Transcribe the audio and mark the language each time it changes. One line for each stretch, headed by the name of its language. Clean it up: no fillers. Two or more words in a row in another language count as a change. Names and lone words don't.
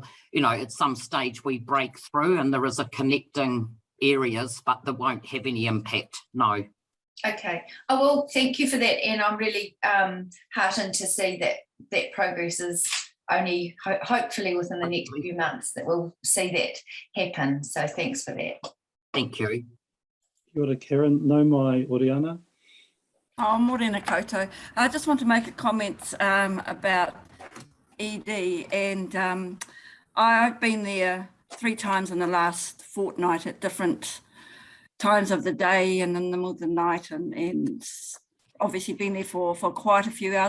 English: You know, at some stage we break through and there is a connecting areas, but that won't have any impact, no. Okay. Oh, well, thank you for that. And I'm really heartened to see that progress is only hopefully within the next few months that we'll see that happen. So thanks for that. Thank you.
Māori: Kia ora, Karen. No mai Oriana. Oh, morena koutou.
English: I just want to make a comment about ED, and I've been there 3 times in the last fortnight at different times of the day and in the middle of the night, and obviously been there for quite a few hours.